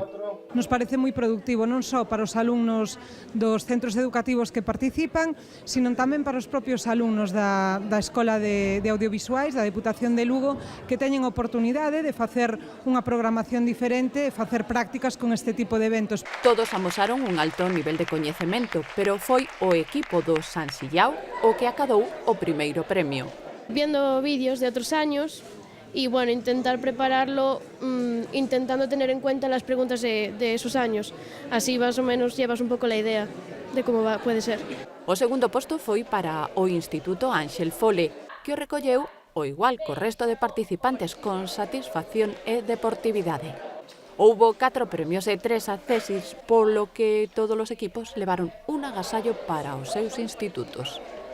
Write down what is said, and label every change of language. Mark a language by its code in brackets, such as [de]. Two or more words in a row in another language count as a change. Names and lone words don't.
[gl] Nos parece moi productivo non só para os alumnos dos centros educativos que participan, sino tamén para os propios alumnos da Escola de Audiovisuais da Deputación de Lugo, que teñen oportunidade de facer unha programación diferente e facer prácticas con este tipo de eventos. Todos amosaron un alto nivel de coñecemento, pero foi o equipo do San Sillao o que acadou o primeiro premio. [es] Viendo vídeos de otros años y, bueno, intentar prepararlo intentando tener en cuenta las preguntas de esos años. Así más o menos llevas un poco la idea de cómo puede ser. [gl] O segundo posto foi para o Instituto Ángel Fole, que o recolleu o igual co resto de participantes con satisfacción e deportividade. Houbo 4 premios e 3 accesis, polo que todos os equipos levaron un agasallo para os seus institutos.